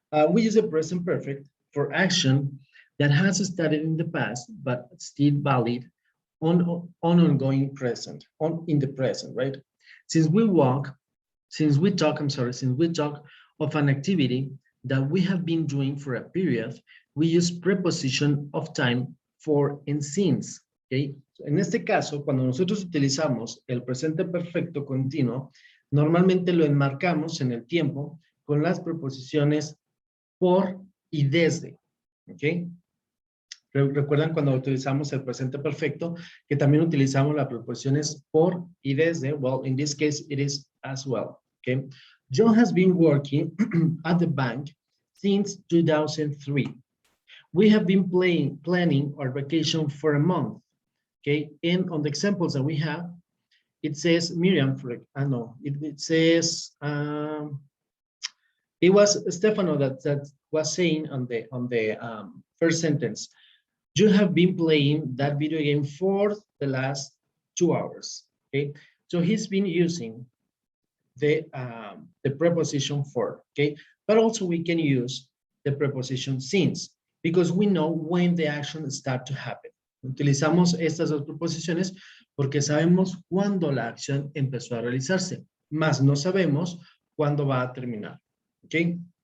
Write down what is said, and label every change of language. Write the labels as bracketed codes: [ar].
[en] We use the present perfect for action that has started in the past, but still valid on ongoing present, in the present, right? Since we talk of an activity that we have been doing for a period, we use preposition of time for and since, ¿okay? [es] En este caso, cuando nosotros utilizamos el presente perfecto continuo, normalmente lo enmarcamos en el tiempo con las preposiciones por y desde, ¿ok? Recuerdan cuando utilizamos el presente perfecto que también utilizamos las preposiciones por y desde. [en] Well, in this case, it is as well, okay? John has been working at the bank since 2003. We have been planning our vacation for a month, okay? And on the examples that we have, it says Miriam, it says, it was Stefano that was saying on the first sentence, you have been playing that video game for the last 2 hours, okay? So he's been using the preposition for, okay? But also we can use the preposition since, because we know when the action start to happen. [es] Utilizamos estas dos preposiciones porque sabemos cuándo la acción empezó a realizarse, mas no sabemos cuándo va a terminar, okay?